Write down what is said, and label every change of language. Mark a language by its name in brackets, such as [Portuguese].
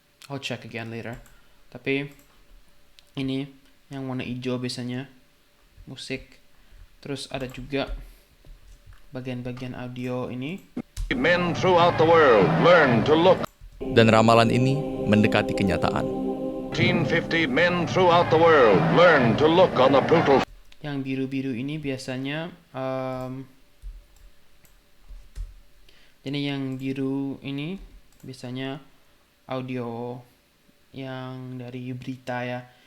[English] I'll check again later. [Indonesian] Tapi ini yang warna hijau biasanya musik. Terus ada juga bagian-bagian audio ini. [English] Men throughout the world learn to look. [Indonesian] Dan ramalan ini mendekati kenyataan. [English] 1950 men throughout the world learn to look on the brutal. [Indonesian] Yang biru-biru ini biasanya jadi yang biru ini biasanya audio yang dari berita ya.